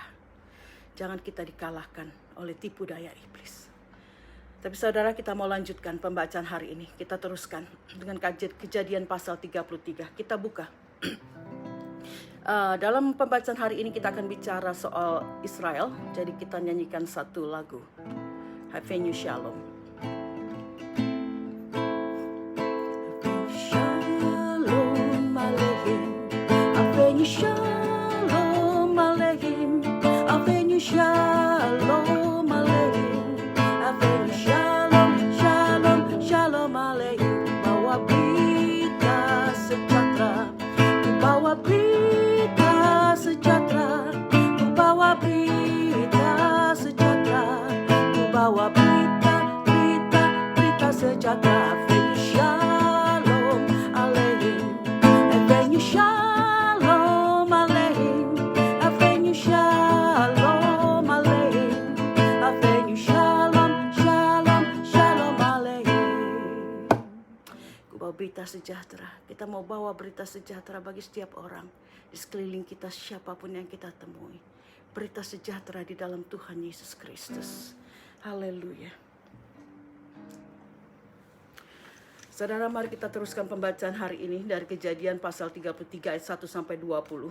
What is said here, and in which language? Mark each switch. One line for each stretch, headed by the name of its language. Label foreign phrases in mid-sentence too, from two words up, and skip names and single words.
Indonesian: Jangan kita dikalahkan oleh tipu daya iblis. Tapi saudara, kita mau lanjutkan pembacaan hari ini. Kita teruskan dengan Kejadian pasal 33. Kita buka. Dalam pembacaan hari ini kita akan bicara soal Israel. Jadi kita nyanyikan satu lagu.
Hebrew: הבאנו שלום. שלום עליכם. הבאנו שלום עליכם. הבאנו שלום עליכם. הבאנו שלום, שלום, שלום עליכם.
Indonesian: Bawa berita sejahtera. Bawa berita sejahtera. Bawa berita sejahtera. Bawa berita sejahtera.
Hebrew: הבאנו שלום עליכם. הבאנו שלום עליכם. הבאנו שלום עליכם. הבאנו שלום, שלום, שלום עליכם.
Indonesian: Ku bawa berita sejahtera. Kita mau bawa berita sejahtera bagi setiap orang di sekeliling kita, siapapun yang kita temui. Berita sejahtera di dalam Tuhan Yesus Kristus. Haleluya. Saudara, mari kita teruskan pembacaan hari ini dari Kejadian pasal 33 ayat 1 sampai 20.